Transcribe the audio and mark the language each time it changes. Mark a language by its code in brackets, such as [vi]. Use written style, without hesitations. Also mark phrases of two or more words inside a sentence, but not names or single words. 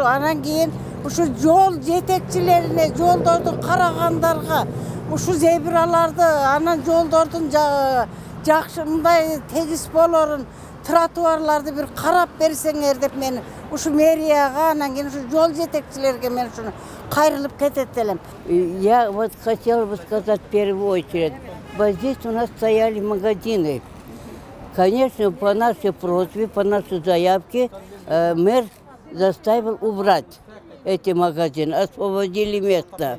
[ky] Анан кийин ушу жол жетекчилерине, жолдорду карагандарга ушу зебраларды, анан жолдордун жакшы мындай тегиз болорун, тротуарларды бир карап берсеңер деп мен ушу мэрияга, анан кийин ушу жол жетекчилерге мен ушуну кайрылып кетет элем. [ru] Я вот хотела бы сказать в первую очередь, вот здесь у нас стояли магазины. Конечно, по нашей просьбе, по нашей заявке мэр заставил убрать эти магазины, освободили место.